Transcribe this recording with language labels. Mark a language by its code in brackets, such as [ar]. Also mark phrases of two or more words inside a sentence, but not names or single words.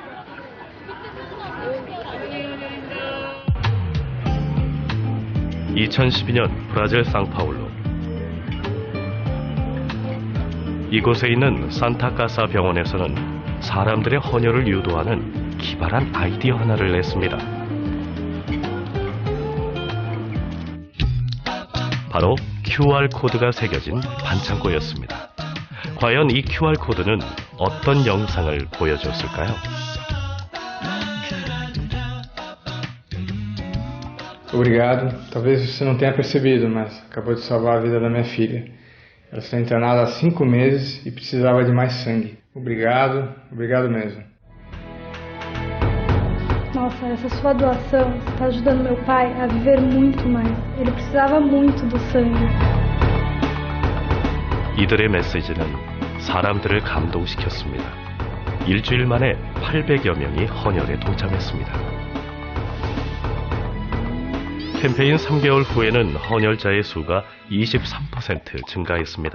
[ko] (2012년) 브라질 상파울루, 이곳에 있는 산타카사 병원에서는 사람들의 헌혈을 유도하는 기발한 아이디어 하나를 냈습니다. 바로 QR코드가 새겨진 반창고였습니다. 과연 이 QR코드는 어떤 영상을 보여줬을까요? [pt] Obrigado. Talvez você não tenha percebido, mas acabou de salvar a vida da minha filha. Ela está internada há 5 meses e precisava de mais sangue. Obrigado, obrigado mesmo. Nossa, essa sua doação está ajudando meu pai a viver muito mais. Ele precisava muito do sangue. [ko] 이들의 메시지는 사람들을 감동시켰습니다. 일주일 만에 800여 명이 헌혈에 동참했습니다. 캠페인 3개월 후에는 헌혈자의 수가 23% 증가했습니다.